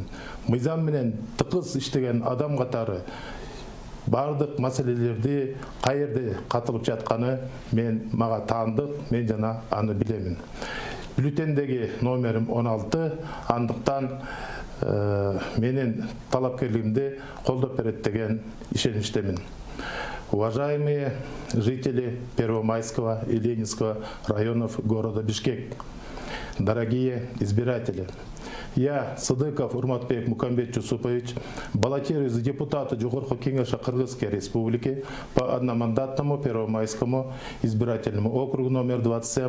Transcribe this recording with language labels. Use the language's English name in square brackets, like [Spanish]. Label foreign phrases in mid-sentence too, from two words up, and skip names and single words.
[Kyrgyz] Мыйзам менен тыкыз иштеген адам катары бардык маселелерди каерде катылып жатканы мага таандык, мен жана аны билемин. Бюллетендеги номерим 16, андыктан менин талапкерлигимди колдоп берет деген ишеничтемин. [Russian] Уважаемые жители Первомайского и Ленинского районов города Бишкек, дорогие избиратели, я, Сыдыков Урматбек Мухаммед Жусупович, баллотируюсь за депутата Жогорку Кеңеша Кыргызской Республики по одномандатному Первомайскому избирательному округу номер 27.